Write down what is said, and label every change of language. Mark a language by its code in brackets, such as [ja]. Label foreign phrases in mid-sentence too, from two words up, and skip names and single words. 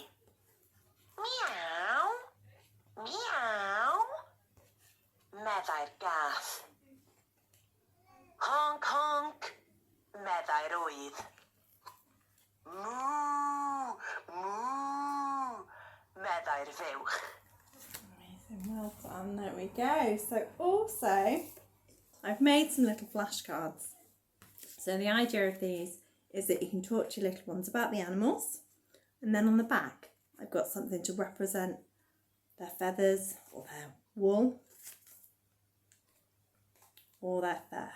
[cy] Miaw, meddai'r gath. Honk, meddai'r ŵydd. Moo, meddai'r fuwch. [en] Amazing, well done, there we go. So also, I've made some little flashcards. So the idea of these is that you can talk to your little ones about the animals, and then on the back I've got something to represent their feathers or their wool or their fur.